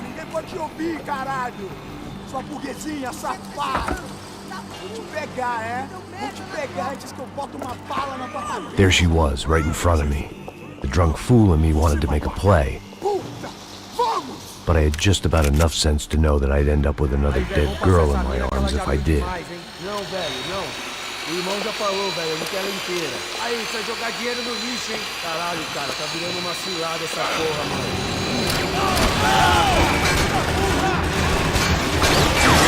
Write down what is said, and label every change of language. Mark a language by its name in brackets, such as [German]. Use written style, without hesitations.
[Portuguese] Ninguém pode te ouvir, caralho! Sua burguesinha safada! Vou te pegar, é? Vou te pegar antes que eu boto uma bala na tua cabeça! [English] There she was, right in front of me. The drunk fool in me wanted to make a play. But I had just about enough sense to know that I'd end up with another dead girl in my arms if I did. [Portuguese] Não, velho, não. O irmão já falou, velho, não quer ela inteira. Aí, você vai jogar dinheiro no lixo, hein? Caralho, cara, tá virando uma cilada essa porra, mano.